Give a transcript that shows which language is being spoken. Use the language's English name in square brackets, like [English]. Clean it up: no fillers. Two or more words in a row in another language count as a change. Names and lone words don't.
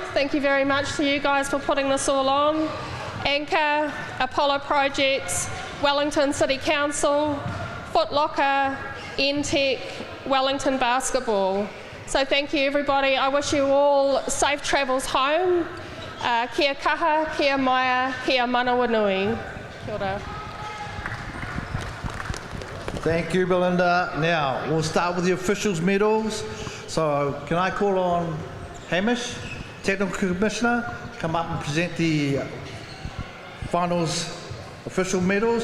[English] Thank you very much to you guys for putting this all on. Anchor, Apollo Projects, Wellington City Council, Foot Locker, NTech, Wellington Basketball. So thank you everybody. I wish you all safe travels home. [Māori] Kia kaha, kia maia, kia manawa nui. Kia ora. [English] Thank you, Belinda. Now, we'll start with the officials' medals. So, can I call on Hamish, Technical Commissioner, come up and present the finals official medals.